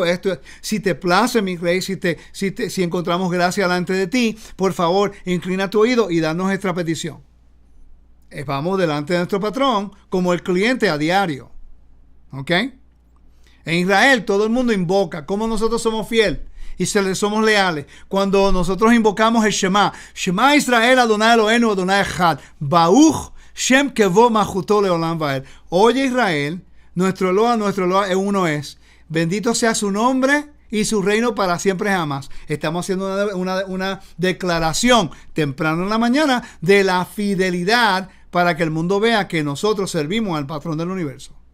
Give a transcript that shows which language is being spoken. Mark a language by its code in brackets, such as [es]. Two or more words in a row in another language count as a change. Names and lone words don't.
[es] Si te place, mi rey, si encontramos gracia delante de ti, por favor, inclina tu oído y danos esta petición. Vamos delante de nuestro patrón como el cliente a diario. ¿Ok? En Israel todo el mundo invoca. ¿Cómo nosotros somos fieles? Y somos leales. Cuando nosotros invocamos el Shema. [he] שמע ישראל ה' אלהינו ה' אחד ברוך שם כבוד מלכותו לעולם ועד. [es] Oye Israel, nuestro Eloah uno es. Bendito sea su nombre y su reino para siempre jamás. Estamos haciendo una declaración temprano en la mañana de la fidelidad para que el mundo vea que nosotros servimos al patrón del universo.